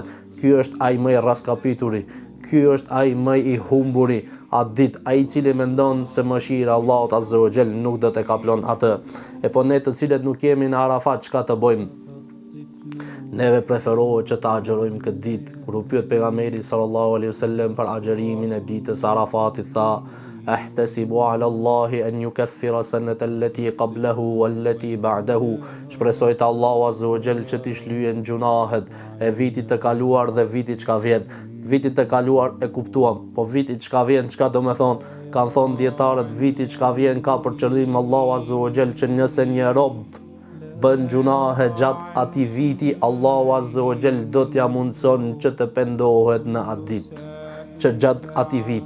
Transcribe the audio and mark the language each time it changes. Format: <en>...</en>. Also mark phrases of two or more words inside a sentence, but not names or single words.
<sq>Ky është ai më i raskapituri, ky është ai më i humburi atë ditë, ai i cili mendon se mëshira e Allahut</sq> <ar>عز وجل</ar> <sq>nuk do të kaplon atë. E po ne të cilët nuk jemi në Arafat, çka të bëjmë? Neve preferohet që ta agjerojmë këtë ditë. Kur u pyet pejgamberi</sq> <ar>صلى الله عليه وسلم</ar> <sq>për agjerimin e ditës Arafatit, tha:</sq> <ar>"أحتسب على الله أن يكفر السنة التي قبله والتي بعده."</ar> <sq>Shpresoj te Allahu</sq> <ar>عز وجل</ar> <sq>që t'i shlyejnë gjunahet e vitit të kaluar dhe vitit që ka vjen. Vitit të kaluar e kuptuam, po vitit që ka vjen, çka do me thonë? Kanë thonë dietarët, vitit që ka vjen ka për qëllim Allahu</sq> <ar>عز وجل</ar> <sq>që nëse një rob bën gjunahe gjatë atij viti, Allahu</sq> <ar>عز وجل</ar> <sq>do t'ja mundson që të pendohet në atë ditë, që gjatë atij viti.</sq>